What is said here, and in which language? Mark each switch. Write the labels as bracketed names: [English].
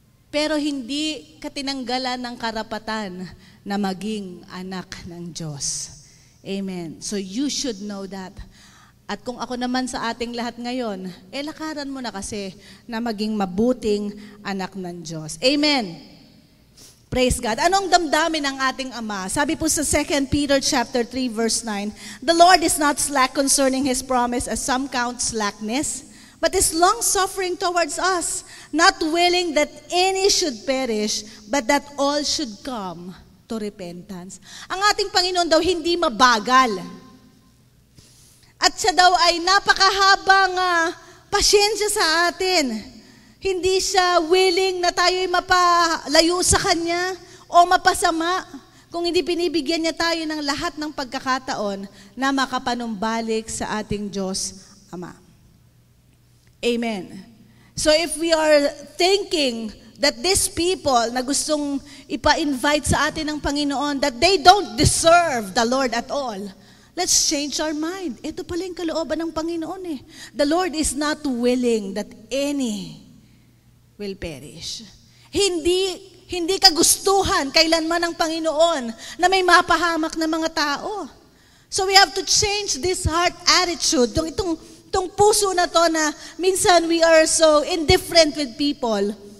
[Filipino] Pero hindi katinanggalan ng karapatan na maging anak ng Diyos. Amen. So you should know that. At kung ako naman sa ating lahat ngayon, lakaran mo na kasi na maging mabuting anak ng Diyos. Amen. Praise God. Anong damdamin ng ating Ama? [English] Sabi po sa 2 Peter chapter 3 verse 9, "The Lord is not slack concerning His promise as some count slackness, but is long-suffering towards us, not willing that any should perish, but that all should come to repentance." [Filipino] Ang ating Panginoon daw hindi mabagal. At siya daw ay napakahabang pasyensya sa atin. Hindi siya willing na tayo'y mapalayo sa Kanya o mapasama kung hindi binibigyan niya tayo ng lahat ng pagkakataon na makapanumbalik sa ating Diyos Ama. Amen. [English] So if we are thinking that these people na gustong ipa-invite sa atin ng Panginoon, that they don't deserve the Lord at all, let's change our mind. Ito pala yung kalooban ng Panginoon eh. The Lord is not willing that any will perish. [Filipino] Hindi kagustuhan kailanman ng Panginoon na may mapahamak na mga tao. [English] So we have to change this heart attitude. Itong puso na to na minsan we are so indifferent with people.